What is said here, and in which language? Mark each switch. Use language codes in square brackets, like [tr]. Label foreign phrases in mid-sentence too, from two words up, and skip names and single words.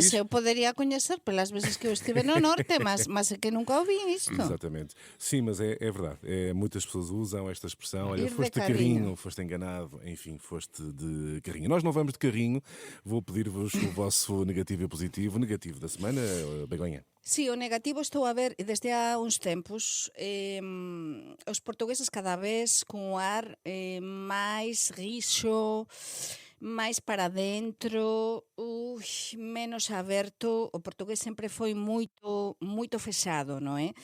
[pt] mas eu poderia conhecer pelas vezes que eu estive no norte, mas é que nunca ouvi isto. Exatamente. Sim, mas é verdade. Muitas pessoas usam esta expressão. Olha, Ir de foste de carrinho. carrinho, foste enganado, enfim, foste de carrinho. Nós não vamos de carrinho. Vou pedir-vos o vosso negativo e positivo. Negativo da semana, Begonha. [gl] Sí, o negativo estou a ver desde há uns tempos os portugueses cada vez con o ar máis rixo, máis para dentro, menos aberto. O portugués sempre foi moito fechado, non é?